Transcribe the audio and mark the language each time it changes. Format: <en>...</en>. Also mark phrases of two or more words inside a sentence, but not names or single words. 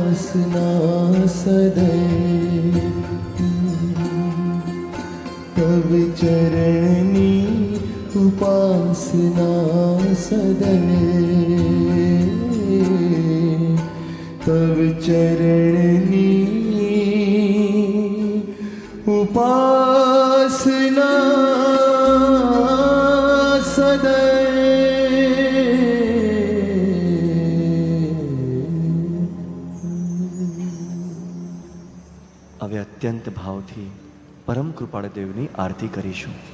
<mr>उपासना सदैव तव चरणी उपासना सदैव तव चरणी उपासना</mr> <gu>હવે અત્યંત ભાવથી પરમ કૃપાળ દેવની આરતી કરીશું.</gu>